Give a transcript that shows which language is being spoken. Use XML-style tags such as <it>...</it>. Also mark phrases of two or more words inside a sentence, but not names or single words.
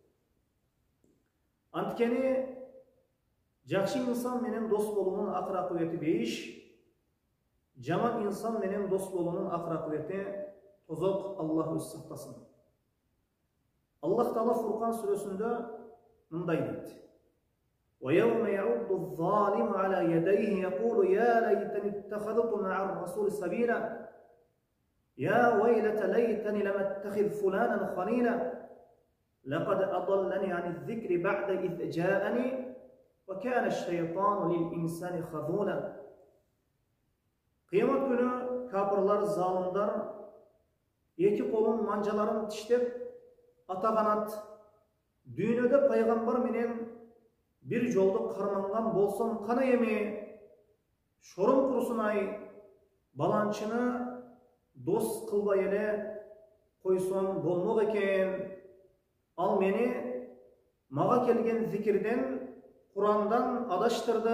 <ky>Анткени жакшы инсан менен дос болуунун акыр акыбети бейиш, жаман инсан менен дос болуунун акыр акыбети тозок. Аллах өзү сактасын.</ky> <ar>الله تعالى</ar> <ky>Фуркан сүрөсүндө мындай дейт:</ky> <ar>وَيَوْمَ يَعُضُّ الظَّالِمُ عَلَى يَدَيْهِ يَقُولُ يَا لَيْتَنِي اتَّخَذْتُ مَعَ الرَّسُولِ سَبِيلًا يَا وَيْلَتَ لَيْتَنِي لَمْ أَتَّخِذْ فُلَانًا خَلِيلًا لَقَدْ أَضَلَّنِي عَنِ الذِّكْرِ بَعْدَ إِذْ جَاءَنِي وَكَانَ الشَّيْطَانُ لِلْإِنسَانِ خَذُولًا.</ar> <ky>Кыямат күнү капырлар, залимдер эки колун манжаларын тиштеп атаганат, дүйнөдө пайгамбар менен бир жолдо кармангaн болсом кана эми, шорум курусун ай, баланчаны дос кылбай эле койсом болмок экен, ал мени мага келген зикирден, Куръандан адаштырды.</ky>